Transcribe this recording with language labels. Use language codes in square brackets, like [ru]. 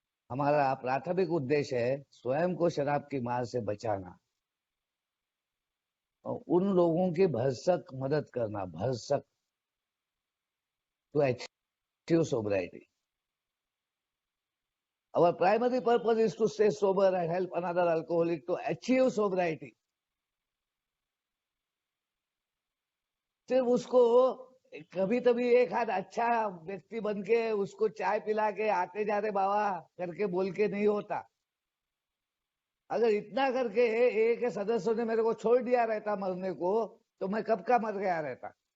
[hi] हमारा प्राथमिक उद्देश्य है स्वयं को शराब की मार से बचाना और उन लोगों की भरसक मदद करना, भरसक, [en] To achieve sobriety. Our primary purpose is to stay sober and help another alcoholic to achieve sobriety. [hi] सिर्फ उसको कभी कभी एक हाथ अच्छा व्यक्ति बन के उसको चाय पिला के आते जाते बाबा करके बोल के नहीं होता. अगर इतना करके एक सदस्यों ने मेरे को छोड़ दिया रहता मरने को, तो मैं कब का मर गया रहता.